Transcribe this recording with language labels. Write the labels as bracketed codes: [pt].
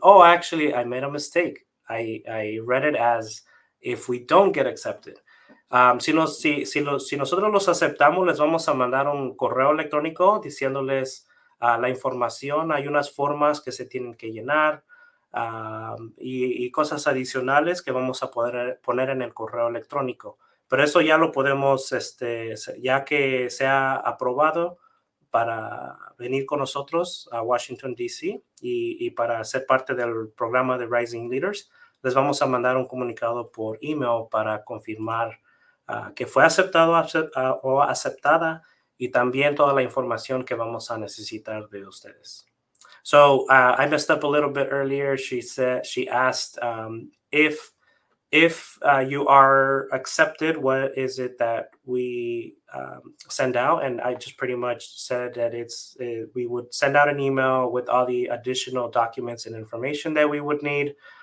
[en] Oh, actually, I made a mistake. I read it as if we don't get accepted. [es] Si nosotros los aceptamos, les vamos a mandar un correo electrónico diciéndoles la información. Hay unas formas que se tienen que llenar y cosas adicionales que vamos a poder poner en el correo electrónico. Pero eso ya lo podemos, ya que sea aprobado para venir con nosotros a Washington, D.C. y para ser parte del programa de Rising Leaders, les vamos a mandar un comunicado por email para confirmar que fue aceptado o aceptada y también toda la información que vamos a necesitar de ustedes. [en] So I messed up a little bit earlier. She asked if you are accepted, what is it that we send out? And I just pretty much said that we would send out an email with all the additional documents and information that we would need.